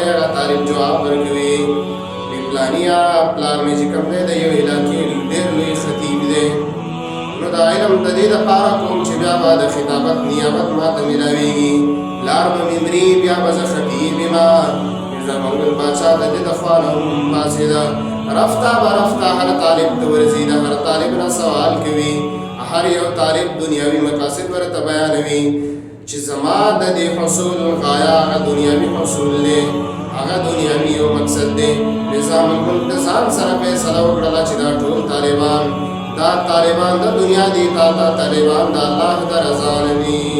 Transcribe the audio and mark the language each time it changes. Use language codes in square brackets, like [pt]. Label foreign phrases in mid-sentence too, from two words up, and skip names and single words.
[ps] هغه طالب جواب ورکوي پلانیا پلار مې چې کوم دی د یو علاقې ډېر لوی خطیب دی، نو دا علم د دې دپاره کوم چې بیا به د خطابت نیابت ما ته میلاویږي. پلار به مې مري بیا به زه خطیب یمه. نظام الملک بادشاه د دې د خوا نه هم پاڅېده. [fa] رفته به رفته [ps] هر طالب ته ورځي، د هر طالب نه سوال کوي. هر یو طالب دنیاوي مقاصد ورته بیانوي چې زما د دې حصول غایه هغه دنیاوي حصول دی، هغه دنیاوي یو مقصد دی. نظام الملک د ځان سره فیصله وکړله چې دا ټول طالبان د دنیا دي، تا طالبان د الله د رضا نه دي.